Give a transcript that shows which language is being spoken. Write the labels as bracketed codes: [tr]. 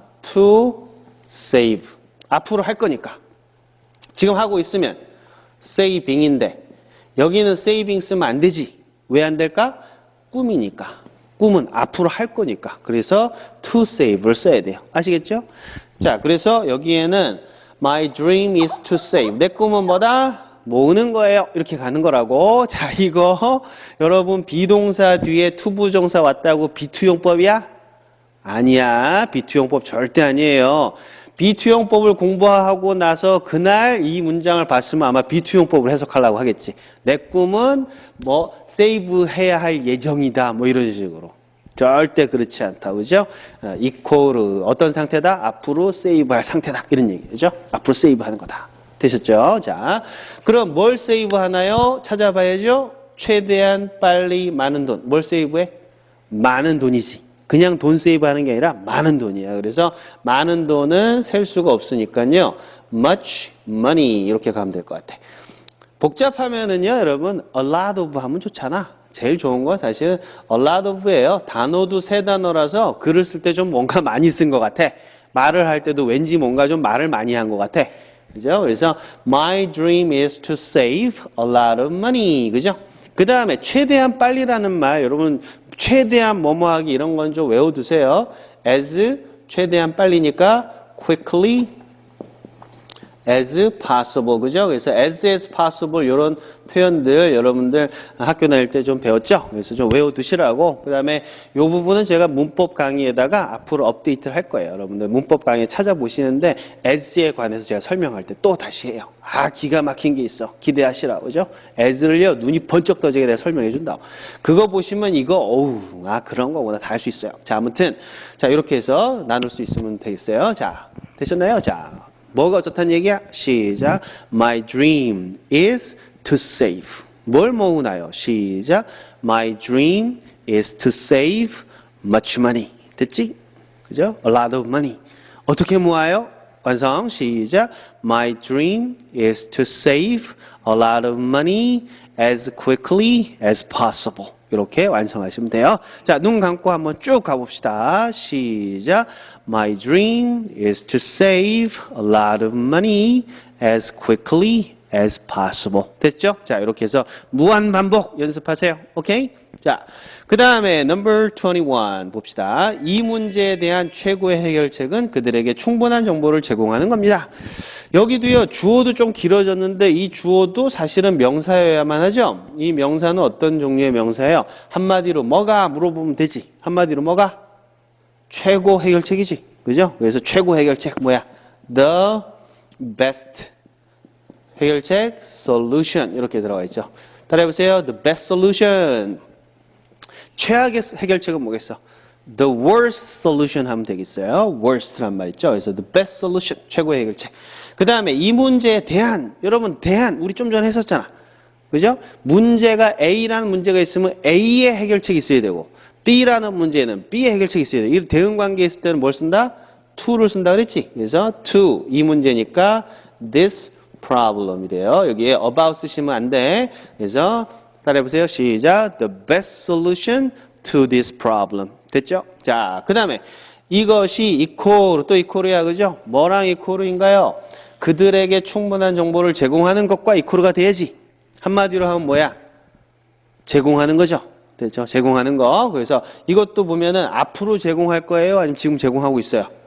[ko] to save. 앞으로 할 거니까. 지금 하고 있으면 saving인데 여기는 saving 쓰면 안 되지. 왜 안 될까? 꿈이니까. 꿈은 앞으로 할 거니까. 그래서 to save를 써야 돼요. 아시겠죠? 자, 그래서 여기에는 [en] my dream is to save. [ko] 내 꿈은 뭐다? 모으는 거예요. 이렇게 가는 거라고. 자, 이거 여러분 비동사 뒤에 투부정사 왔다고 비투용법이야? 아니야. 비투용법 절대 아니에요. 비투용법을 공부하고 나서 그날 이 문장을 봤으면 아마 비투용법을 해석하려고 하겠지. 내 꿈은 뭐 세이브 해야 할 예정이다. 뭐 이런 식으로. 절대 그렇지 않다. 그죠? 이코르 어떤 상태다? 앞으로 세이브 할 상태다. 이런 얘기죠. 앞으로 세이브 하는 거다. 되셨죠? 자, 그럼 뭘 세이브 하나요? 찾아봐야죠. 최대한 빨리 많은 돈. 뭘 세이브해? 많은 돈이지. 그냥 돈 세이브 하는 게 아니라 많은 돈이야. 그래서 많은 돈은 셀 수가 없으니까요. much money 이렇게 가면 될 것 같아. 복잡하면은요, 여러분 a lot of 하면 좋잖아. 제일 좋은 건 사실은 a lot of예요. 단어도 세 단어라서 글을 쓸 때 좀 뭔가 많이 쓴 것 같아. 말을 할 때도 왠지 뭔가 좀 말을 많이 한 것 같아. 그죠? 그래서 [en] my dream is to save a lot of money. [ko] 그죠? 그 다음에 최대한 빨리라는 말 여러분 최대한 뭐뭐 하기 이런 건 좀 외워두세요. [en] as [ko] 최대한 빨리니까 [en] quickly as possible. [ko] 그죠? 그래서 as possible 이런 표현들 여러분들 학교 다닐 때 좀 배웠죠? 그래서 좀 외워두시라고. 그 다음에 이 부분은 제가 문법 강의에다가 앞으로 업데이트를 할 거예요. 여러분들 문법 강의 찾아보시는데 as에 관해서 제가 설명할 때 또 다시 해요. 아, 기가 막힌 게 있어. 기대하시라고. 그죠? as를요, 눈이 번쩍 떠지게 내가 설명해 준다. 그거 보시면 이거, 어우, 아, 그런 거구나. 다 할 수 있어요. 자, 아무튼, 자, 이렇게 해서 나눌 수 있으면 되겠어요. 자, 되셨나요? 자. 뭐가 어떻다는 얘기야? 시작. [en] My dream is to save. [ko] 뭘 모으나요? 시작. [en] My dream is to save much money. [ko] 됐지? 그죠? [en] A lot of money. [ko] 어떻게 모아요? 완성. 시작. [en] My dream is to save a lot of money as quickly as possible. [ko] 이렇게 완성하시면 돼요. 자, 눈 감고 한번 쭉 가봅시다. 시작. [en] My dream is to save a lot of money as quickly as possible. [ko] 됐죠? 자, 이렇게 해서 무한 반복 연습하세요. 오케이? 자, 그 다음에 number 21 봅시다. 이 문제에 대한 최고의 해결책은 그들에게 충분한 정보를 제공하는 겁니다. 여기도요, 주어도 좀 길어졌는데 이 주어도 사실은 명사여야만 하죠? 이 명사는 어떤 종류의 명사예요? 한마디로 뭐가 물어보면 되지. 한마디로 뭐가? 최고 해결책이지. 그죠? 그래서 최고 해결책 뭐야? The best 해결책 solution 이렇게 들어가 있죠. 따라해보세요. [en] The best solution. [ko] 최악의 해결책은 뭐겠어? [en] The worst solution [ko] 하면 되겠어요. worst란 말 있죠. 그래서 the best solution 최고의 해결책. 그 다음에 이 문제에 대한 여러분 대한 우리 좀 전에 했었잖아. 그죠? 문제가 A라는 문제가 있으면 A의 해결책이 있어야 되고 B라는 문제는 B의 해결책이 있어야 돼. 이 대응 관계에 있을 때는 뭘 쓴다? to를 쓴다 그랬지? 그래서 to 이 문제니까 this problem이 돼요. 여기에 about 쓰시면 안 돼. 그래서 따라해보세요. 시작. [en] The best solution to this problem. [ko] 됐죠? 자, 그 다음에 이것이 equal 또 equal이야. 그죠? 뭐랑 equal인가요? 그들에게 충분한 정보를 제공하는 것과 equal가 돼야지. 한마디로 하면 뭐야? 제공하는 거죠. 됐죠? 제공하는 거. 그래서 이것도 보면은 앞으로 제공할 거예요? 아니면 지금 제공하고 있어요?